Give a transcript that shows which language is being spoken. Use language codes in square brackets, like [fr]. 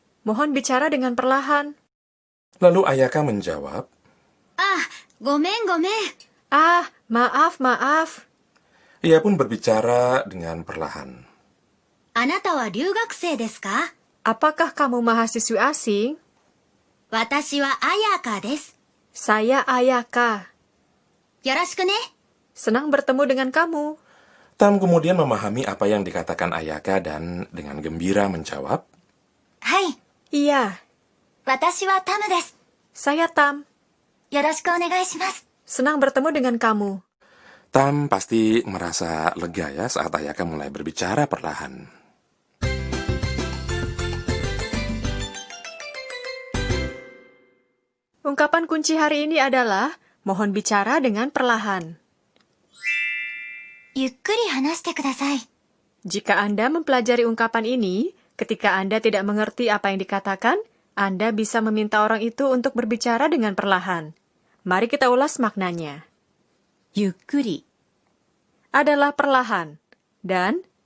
[id] Mohon bicara dengan perlahan. Lalu Ayaka menjawab, [ja] ごめんごめん。 [id] Ah, maaf, maaf. ia pun berbicara dengan perlahan. [ja] あなたは留学生ですか？ [id] Apakah kamu mahasiswi asing? [ja] 私は彩香です。 [id] Saya Ayaka. [ja] よろしくね。 [id] Senang bertemu dengan kamu. Tam kemudian memahami apa yang dikatakan Ayaka dan dengan gembira menjawab, [ja] はい。 [id] Iya, [ja] 私はタムです。 [id] saya Tam. [ja] よろしくお願いします。 [id] Senang bertemu dengan kamu. Tam pasti merasa lega ya saat Ayaka mulai berbicara perlahan. Ungkapan kunci hari ini adalah mohon bicara dengan perlahan. [ja] ゆっくり話してください。 [id] Jika Anda mempelajari ungkapan ini, ketika Anda tidak mengerti apa yang dikatakan, Anda bisa meminta orang itu untuk berbicara dengan perlahan. Mari kita ulas maknanya. [ja] ゆっくり [id] Adalah perlahan, dan